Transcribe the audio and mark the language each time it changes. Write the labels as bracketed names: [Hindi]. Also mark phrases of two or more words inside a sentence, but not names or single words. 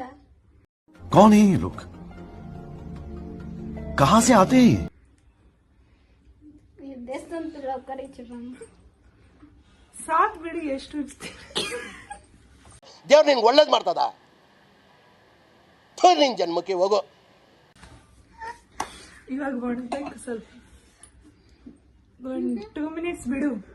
[Hindi] कौन है ये लोग? कहाँ से आते हैं? [Kannada] ದೇಶದಂತಲ್ಲ ಕರೀಚಿರಮ್ಮ. ಸಾಕು ಬಿಡಿ, ಎಷ್ಟು ದೇವ್ರು ನಿನ್ಗೆ ಒಳ್ಳೇದು ಮಾಡ್ತದ. ನಿನ್ ಜನ್ಮಕ್ಕೆ ಹೋಗೋ. ಇವಾಗ ಒಣಗ್ಬೇಕು ಸ್ವಲ್ಪ. ಒಂದು 2 ಮಿನಿಟ್ಸ್ ಬಿಡು.